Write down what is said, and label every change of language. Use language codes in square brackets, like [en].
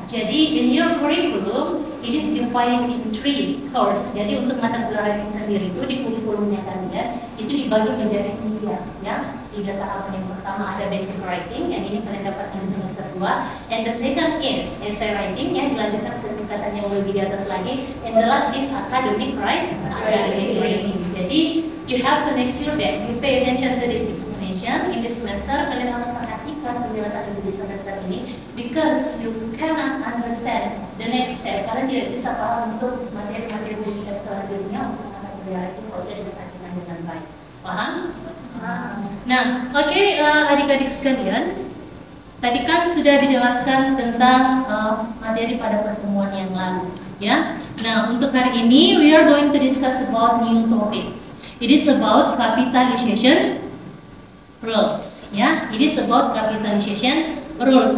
[en] Jadi in your curriculum it is divided in 3 course. [id] Jadi untuk mata kuliah writing sendiri itu di kurikulumnya kalian itu dibagi menjadi 3 ya. 3 tahapan. Yang pertama ada basic writing, yang ini kalian dapatkan di semester 2. [en] And the second is essay writing, [id] yang dilanjutkan ke tingkatan yang lebih di atas lagi. [en] And the last is academic writing. Jadi you have to make sure that you pay attention to this explanation in this semester. [id] Kalian harus perhatikan penjelasan Ibu di semester ini, [en] because you cannot understand the next step. [id] Kalian tidak bisa paham untuk materi-materi di step selanjutnya untuk mata kuliah writing kalau tidak diperhatikan dengan baik. Paham? Nah, oke, adik-adik sekalian, tadi kan sudah dijelaskan tentang materi pada pertemuan yang lalu, ya. Nah, untuk hari ini [en] we are going to discuss about new topics. It is about capitalization rules, ya. It is about capitalization rules.